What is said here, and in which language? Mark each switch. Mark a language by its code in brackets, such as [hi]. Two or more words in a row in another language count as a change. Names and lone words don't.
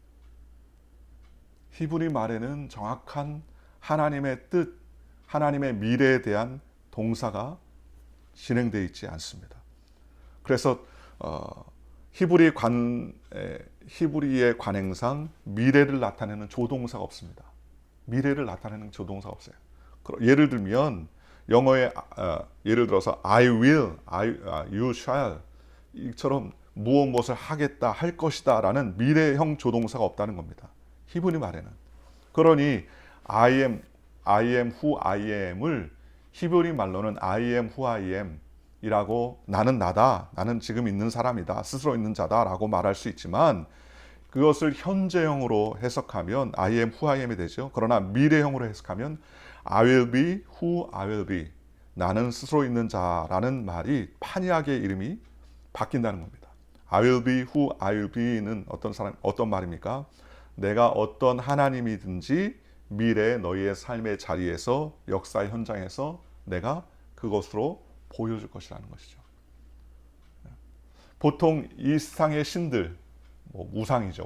[ko] 히브리 말에는 정확한 하나님의 뜻, 하나님의 미래에 대한 동사가 진행되어 있지 않습니다. 그래서 히브리의 관행상 미래를 나타내는 조동사가 없습니다. 미래를 나타내는 조동사가 없어요. 예를 들면 영어에 예를 들어서 [en] I will, you shall [ko] 이처럼 무엇을 하겠다, 할 것이다 라는 미래형 조동사가 없다는 겁니다. 히브리 말에는. 그러니 [en] I am I am who I am [ko] 을 히브리 말로는 [en] I am who I am [ko] 이라고 나는 나다, 나는 지금 있는 사람이다, 스스로 있는 자다라고 말할 수 있지만 그것을 현재형으로 해석하면 [en] I am who I am [ko] 이 되죠. 그러나 미래형으로 해석하면 [en] I will be who I will be, [ko] 나는 스스로 있는 자라는 말이 판이하게 이름이 바뀐다는 겁니다. [en] I will be who I will be는 [ko] 어떤 말입니까? 내가 어떤 하나님이든지 미래 너희의 삶의 자리에서 역사의 현장에서 내가 그것으로 보여줄 것이라는 것이죠. 보통 이 세상의 신들, 우상이죠.